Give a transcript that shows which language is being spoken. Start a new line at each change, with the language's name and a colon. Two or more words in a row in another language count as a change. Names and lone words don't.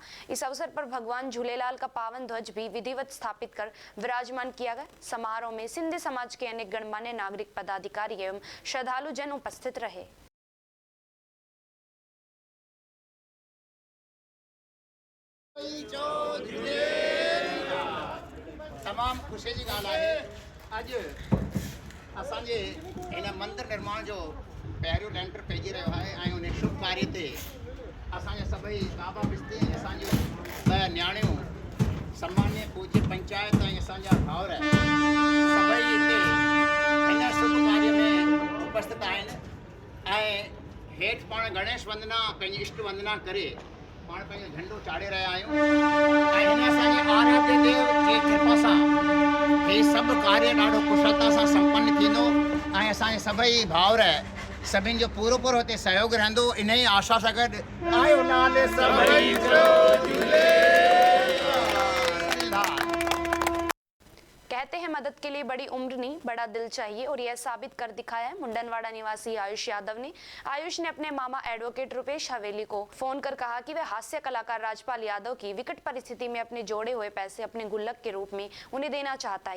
Hindi: इस अवसर पर भगवान झूलेलाल का पावन ध्वज भी विधिवत स्थापित कर विराजमान किया गया। समारोह में सिंधी समाज के अनेक गणमान्य नागरिक, पदाधिकारी एवं श्रद्धालु जन उपस्थित रहे।
Sindhi: तमाम खुशी जी ॻाल्हि आहे। अॼु असांजे हिन मंदिर निर्माण जो पहिरियों लेंटर पइजी रहियो आहे ऐं उन शुभ कार्य ते असांजा सभई बाबा बिस्ती ऐं असांजूं ॿ न्याणियूं सम्मान्य पूज्य पंचायत ऐं असांजा भाउर सभई हिते हिन शुभ कार्य में उपस्थित आहिनि ऐं हेठि पाण गणेश वंदना पंहिंजी इष्ट वंदना करे पाण पंहिंजो झंडो चाढ़े रहिया आहियूं ऐं हिन असांजे आराध्य देव जी कृपा सां हीउ सभु कार्य ॾाढो कुशलता सां संपन्न थींदो ऐं असांजे सभई भाउर सभिनि जो पूरो पूरो हिते सहयोग रहंदो। इन ई आशा सां गॾु आयो नाले सभई जो
Hindi: कहते हैं मदद के लिए बड़ी उम्र नहीं, बड़ा दिल चाहिए, और यह साबित कर दिखाया है मुंडनवाड़ा निवासी आयुष यादव ने। आयुष ने अपने मामा एडवोकेट रुपेश हवेली को फोन कर कहा कि वह हास्य कलाकार राजपाल यादव की विकट परिस्थिति में अपने जोड़े हुए पैसे अपने गुल्लक के रूप में उन्हें देना चाहता है।